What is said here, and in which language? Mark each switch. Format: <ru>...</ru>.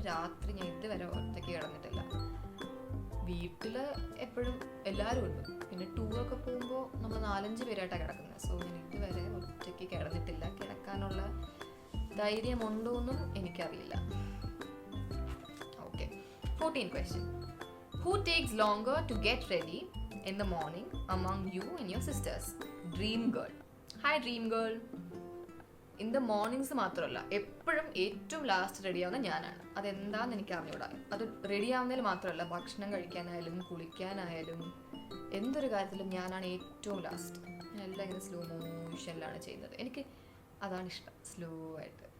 <ml>രാത്രി ഞാൻ ഇതുവരെ ഒറ്റയ്ക്ക് കിടന്നിട്ടില്ല. വീട്ടിൽ എപ്പോഴും എല്ലാവരും ഉണ്ട്. പിന്നെ ടൂറൊക്കെ പോകുമ്പോൾ നമ്മൾ 4-5 പേരായിട്ടാണ് കിടക്കുന്നത്. സോ ഞാൻ ഇതുവരെ ഒറ്റയ്ക്ക് കിടന്നിട്ടില്ല. കിടക്കാനുള്ള ധൈര്യമുണ്ടോയെന്നും എനിക്കറിയില്ല.</ml> <en>Okay. 14th question. Who takes longer to get ready in the morning among you and your sisters? Dream girl. Hi dream girl. In the mornings</en> <ml>മാത്രമല്ല, എപ്പോഴും ഏറ്റവും ലാസ്റ്റ് റെഡി ആവുന്ന ഞാനാണ്. അതെന്താണെന്ന് എനിക്ക് അറിഞ്ഞൂടാ. അത് റെഡി ആവുന്നതിൽ മാത്രമല്ല, ഭക്ഷണം കഴിക്കാനായാലും കുളിക്കാനായാലും എന്തൊരു കാര്യത്തിലും ഞാനാണ് ഏറ്റവും ലാസ്റ്റ്. ഞാൻ എല്ലാം ഇങ്ങനെ സ്ലോ മോഷനിലാണ് ചെയ്യുന്നത്. എനിക്ക് അതാണ് ഇഷ്ടം, സ്ലോ ആയിട്ട്.</ml>